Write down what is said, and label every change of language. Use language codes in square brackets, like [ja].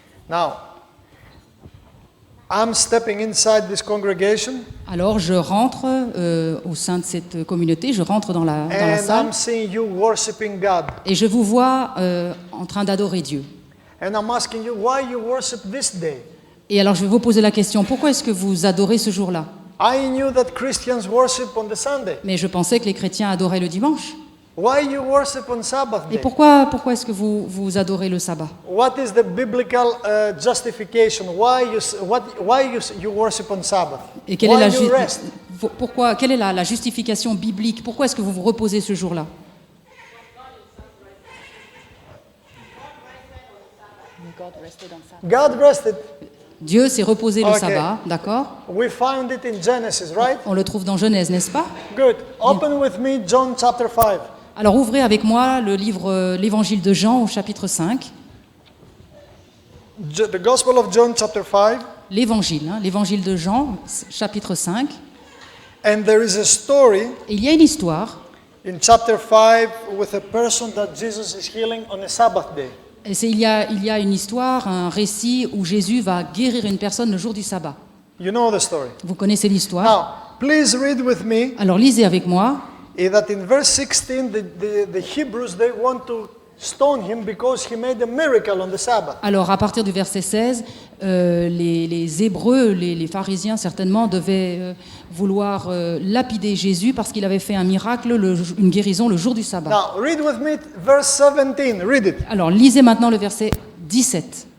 [en] Now, I'm stepping inside this congregation [fr] Alors je rentre au sein de cette communauté, je rentre dans la [en] and [fr] salle [en] I'm seeing you worshiping God. [fr] et je vous vois en train d'adorer Dieu. [en] And I'm asking you why you worship this day. [fr] Et alors je vais vous poser la question, pourquoi est-ce que vous adorez ce jour-là? [en] I knew that Christians worship on the Sunday. [fr] Mais je pensais que les chrétiens adoraient le dimanche. [en] Why you worship on Sabbath [fr] Et [en] day? [fr] pourquoi est-ce que vous adorez le sabbat? [en] What is the biblical justification? Why you worship on Sabbath? [fr] Et quelle est, [en] Why you rest? [fr] quelle est la justification biblique? Pourquoi est-ce que vous vous reposez ce jour-là? [en] God rested. [fr] Dieu s'est reposé le [en] Ok. [fr] sabbat, d'accord? [en] We find it in Genesis, right? [fr] On le trouve dans Genèse, n'est-ce pas? [en] Good. Open with me John chapter 5. [fr] Alors ouvrez avec moi le livre, l'évangile de Jean au chapitre 5. [en] The Gospel of John chapter 5. [fr] L'évangile de Jean, chapitre 5. [en] And there is a story [fr] Et il y a une histoire, [en] in chapter 5 with a person that Jesus is healing on a Sabbath day. [fr] et il y a une histoire, un récit où Jésus va guérir une personne le jour du sabbat. [en] You know the story. [fr] Vous connaissez l'histoire? [en] Now, please read with me [fr] Alors lisez avec moi. [en] that in verse 16 the Hebrews they want to stone him because he made a miracle on the Sabbath. [fr] Alors à partir du verset 16, les Hébreux, les pharisiens certainement, devaient vouloir lapider Jésus parce qu'il avait fait un miracle, une guérison le jour du sabbat. [en] Now, read with me verse 17. Read it. [fr] Alors lisez maintenant le verset 17.